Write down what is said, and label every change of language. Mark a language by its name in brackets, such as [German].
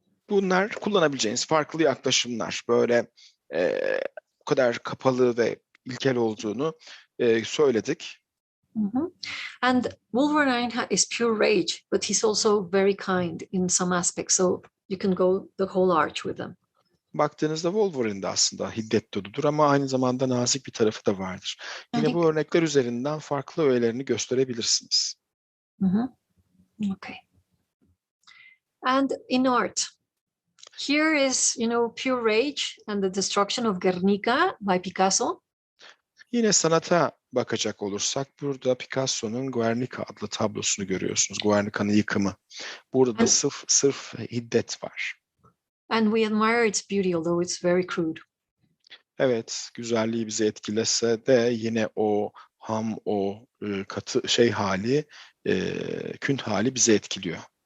[Turkish] Bunlar kullanabileceğiniz farklı yaklaşımlar. Böyle o kadar kapalı ve ilkel olduğunu söyledik. [English] And Wolverine is pure rage, but he's also very kind in some aspects, so you can go the whole arch with them. [Turkish] Baktığınızda Wolverine de aslında hiddet doludur ama aynı zamanda nazik bir tarafı da vardır. Yine bu örnekler üzerinden farklı öğelerini gösterebilirsiniz. [English] Okay. And in art, here is, pure rage and the destruction of Guernica by Picasso. [Turkish] Yine sanata bakacak olursak burada Picasso'nun Guernica adlı tablosunu görüyorsunuz. Guernica'nın yıkımı. Burada da sırf hiddet var. [English] And we admire its beauty, although it's very crude. [Turkish] Evet, güzelliği bizi etkilese de yine o ham, o katı hali, kün hali bizi etkiliyor.